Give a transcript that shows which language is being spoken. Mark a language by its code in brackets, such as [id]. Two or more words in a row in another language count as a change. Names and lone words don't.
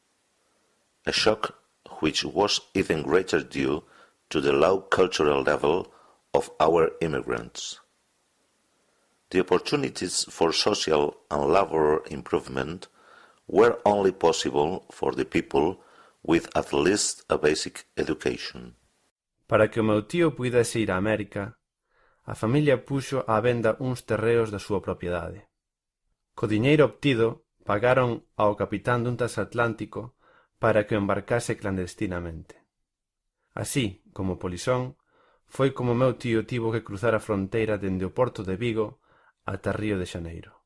[en] A shock which was even greater due to the low cultural level of our immigrants. The opportunities for social and labor improvement were only possible for the people with at least a basic education. [gl] Para que o meu tío puidese ir a América, a familia puxo á venda uns terreos da súa propiedade. Co diñeiro obtido, pagaron ao capitán dun transatlántico para que o embarcase clandestinamente. Así, como polizón, foi como meu tío tivo que cruzar a fronteira dende o porto de Vigo ata Río de Xaneiro.